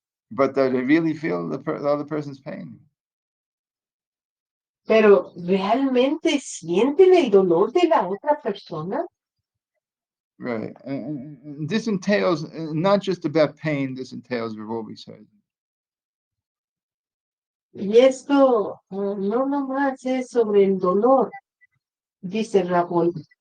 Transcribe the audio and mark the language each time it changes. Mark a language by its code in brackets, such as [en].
[en] but they really feel the other person's pain. [es] pero ¿realmente sienten el dolor de la otra persona? [en] Right. And this entails not just about pain, this entails what Wolbe says. [es] Y esto no nomás es sobre el dolor, dice Raúl.